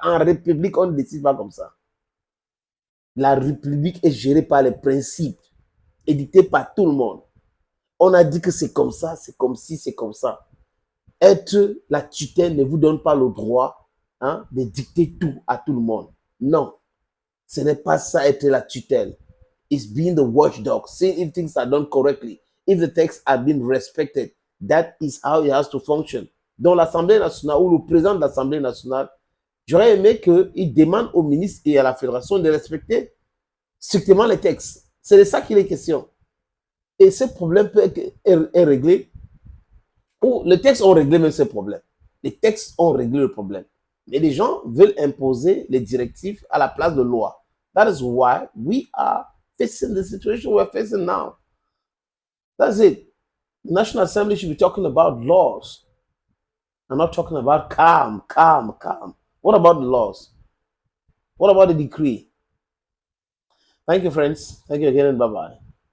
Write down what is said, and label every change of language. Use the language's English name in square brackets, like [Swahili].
[French] En république, on ne décide pas comme ça. La république est gérée par les principes, édités par tout le monde. On a dit que c'est comme ça, c'est comme ci, c'est comme ça. Être la tutelle ne vous donne pas le droit de dicter tout à tout le monde. Non, ce n'est pas ça être la tutelle. [English] It's being the watchdog, seeing if things are done correctly. If the texts are being respected, that is how it has to function. [French] Dans l'Assemblée nationale ou le président de l'Assemblée nationale, j'aurais aimé qu'il demande au ministre et à la fédération de respecter strictement les textes. C'est de ça qu'il est question. Et ce problème peut être réglé. Ou les textes ont réglé même ce problème. Les textes ont réglé le problème. Mais les gens veulent imposer les directives à la place de loi. [English] That is why we are facing the situation we're facing now. That's it. The National Assembly should be talking about laws. I'm not talking about calm. What about the laws? What about the decree? Thank you, friends. Thank you again, and bye-bye.